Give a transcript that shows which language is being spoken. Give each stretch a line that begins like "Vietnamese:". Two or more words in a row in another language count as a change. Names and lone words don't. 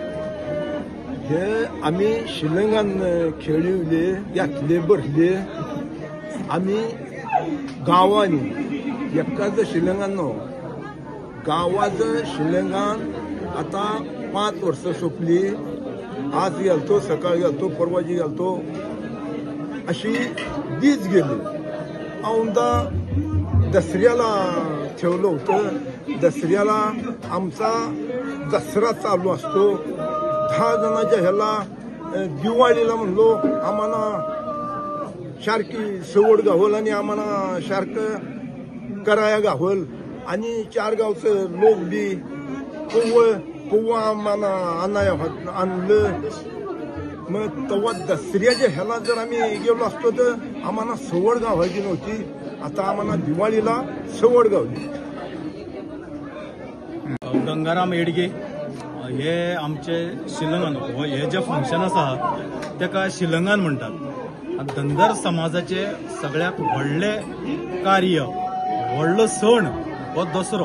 Marathi: हे आम्ही शिलंगान खेळिवले, यातले भरले. आम्ही गावांनी एकाच शिलंगान न्हू, गावाचं शिलंगान आता 5 वर्सां सोंपली. आज गेलतो, सकाळी गेलतो, परवाची गेलतो, अशी दीस गेली. औंदा दसऱ्याला ठेवलं होतं. दसऱ्याला आमचा दसरा चालू असतो. 10 जणांच्या ह्याला दिवाळीला म्हणलो आम्हाला शारकी सवड गावल आणि आम्हाला शारक कराया गावल आणि 4 गावचं लोक बी पोवं आम्हाला आणाया आणलं. मग तेव्हा दसऱ्याच्या ह्याला जर आम्ही गेलो असतो तर आम्हाला सवड गावायची नव्हती. आता आम्हाला दिवाळीला सवड गावली.
Konkani: गंगाराम येडगे हे आमचे शिलंगान, हे जे फंक्शन आसा तेका शिलंगान म्हणटात. धनगर समाजाचे सगळ्यात व्हडले कार्य, व्हडलो सण हो दसरो.